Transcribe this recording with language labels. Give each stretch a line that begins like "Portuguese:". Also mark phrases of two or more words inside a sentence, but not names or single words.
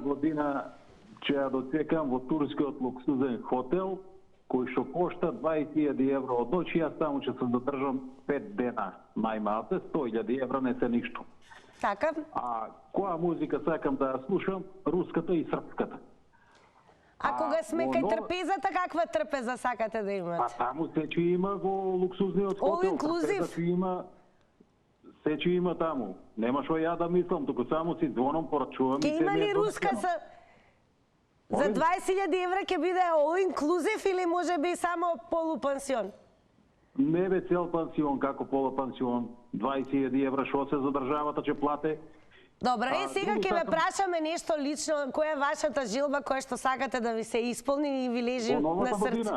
Macedonian: Новата година ќе ја дочекам во турскиот луксузен хотел, кој што кошта 20.000 евро од ноќ, јас таму ќе се задржам 5 дена најмалце, 100.000 евро не се ништо. Така. А која музика сакам да ја слушам? Руската и српската. А кога сме кај трпезата, каква трпеза сакате да имате? А таму се ќе има во луксузниот хотел.
English: All inclusive?
Macedonian: Се ќе има таму. Нема што ја да мислам, туку само си звоном, порачувам. Ке има ли руска за 20.000 евра ќе биде
English: all inclusive
Macedonian: или може би само полупансион? Не бе цел пансион, како полупансион. 20.000 евра што се за државата ќе плате. Добро, сега ќе ве прашаме нешто лично, која е вашата желба која што сакате да ви се исполни и ви лежи на срце?